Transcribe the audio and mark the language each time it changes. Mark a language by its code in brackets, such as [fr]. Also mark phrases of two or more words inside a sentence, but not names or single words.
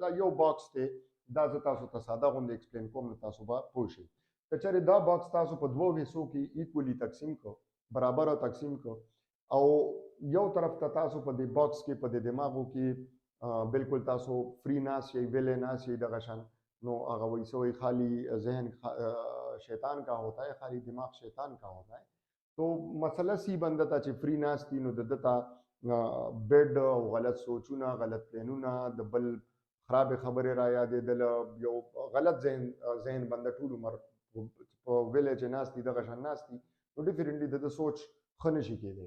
[ps] دا یو باکس دی، دا زه تاسو ته ساده غوندې ایکسپلین کوم نو تاسو به پوه شئ. که چېرې دا باکس تاسو په دوو حصو کې ایکولی تقسیم کړو، برابره تقسیم کړو، او یو طرف ته تاسو په دې باکس کې په دې دماغو کې بالکل تاسو فری ناست یې، ویلې ناست یې دغه شان، نو هغه وایي څه وایي [ur] خالی ذہن شیطان کا ہوتا ہے، خالی دماغ شیطان کا ہوتا ہے. [ps] تو مسله سی بنده ته چې فری ناست دي نو د ده ته بیډ او غلط سوچونه، غلط پلانونه، د بل خرابې خبرې را یادېدله، یو غلط ذهن بنده ټول عمر په ویلې چې ناست دي دغه شان ناست دي، نو ډیفرنټلی د ده سوچ ښه نشي کېدی.